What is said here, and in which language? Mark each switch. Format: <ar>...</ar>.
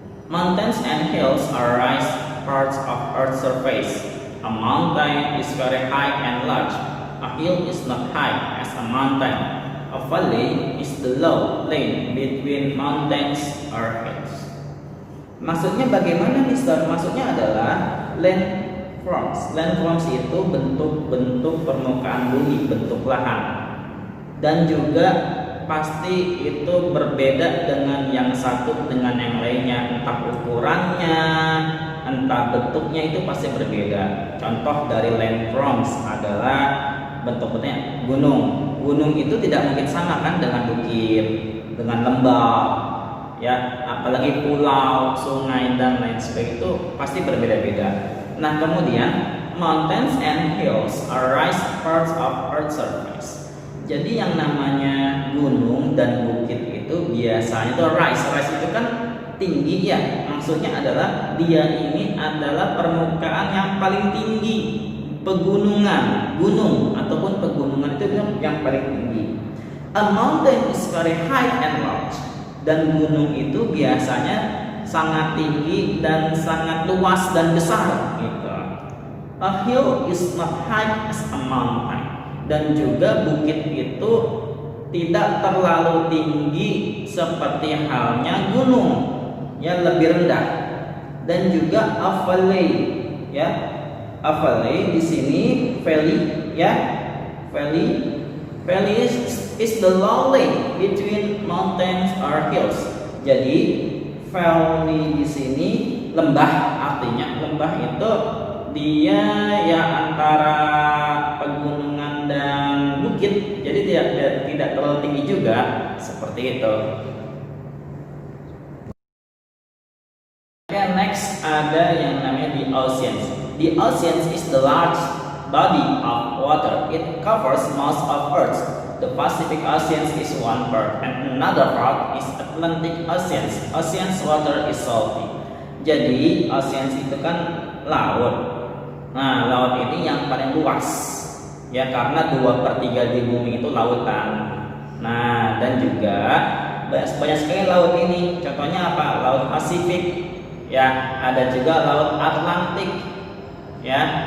<en>Mountains and hills are raised parts of Earth's surface. A mountain is very high and large. A hill is not high as a mountain. A valley is the low plain between mountains or hills.</en> <id>Maksudnya bagaimana, Mister? Maksudnya adalah landforms. Landforms itu bentuk-bentuk permukaan bumi, bentuk lahan. Dan juga pasti itu berbeda dengan yang satu dengan yang lainnya. Entah ukurannya, entah bentuknya, itu pasti berbeda. Contoh dari landforms adalah bentuk-bentuknya gunung. Gunung itu tidak mungkin sama kan dengan bukit, dengan lembah, ya, apalagi pulau, sungai dan lain sebagainya, itu pasti berbeda-beda. Nah, kemudian</id> <en>mountains and hills are raised parts of Earth's surface.</en> <id>Jadi yang namanya gunung dan bukit itu biasanya itu rise itu kan tinggi, ya. Maksudnya adalah dia ini adalah permukaan yang paling tinggi. Pegunungan, gunung ataupun pegunungan itu yang paling tinggi.</id> <en>A mountain is very high and large.</en> <id>Dan gunung itu biasanya sangat tinggi dan sangat luas dan besar gitu.</id> <en>A hill is not high as a mountain.</en> <id>Dan juga bukit itu tidak terlalu tinggi seperti halnya gunung, ya, lebih rendah. Dan juga a valley, ya.</id> <en>A valley</en> <id>di sini valley, ya.</id> <en>Valley is the low lane between mountains or hills.</en> <id>Jadi valley di sini lembah, artinya lembah itu dia ya antara pegunungan dan bukit. Jadi tidak terlalu tinggi juga, seperti itu.</id> <en>Okay, next</en> <id>ada yang namanya</id> <en>the oceans. The oceans is the large body of water. It covers most of Earth. The Pacific Ocean is one part, and another part is Atlantic Ocean. Ocean's water is salty.</en> <id>Jadi oceans itu kan laut. Nah, laut ini yang paling luas, ya, karena 2/3 di bumi itu lautan. Nah, dan juga banyak sekali laut ini. Contohnya apa? Laut Pasifik, ya, ada juga laut Atlantik, ya.</id>